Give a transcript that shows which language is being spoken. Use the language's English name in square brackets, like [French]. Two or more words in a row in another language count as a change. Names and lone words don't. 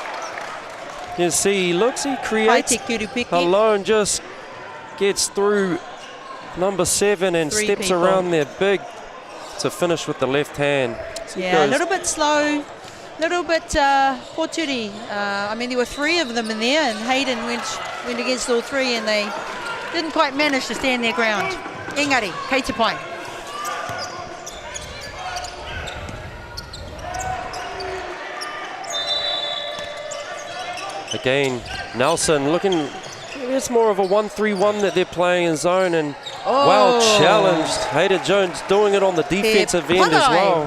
[English] You see, he creates alone, just gets through number 7 and steps around there big to finish with the left hand. So a little bit slow, little bit poturi. I mean, there were 3 of them in there, and Hayden went against all 3, and they didn't quite manage to stand their ground. [Māori] Engari, kei te pai. [English] Again, Nelson looking, it's more of a 1-3-1 that they're playing in zone, and well challenged. Hayden Jones doing it on the defensive end as well.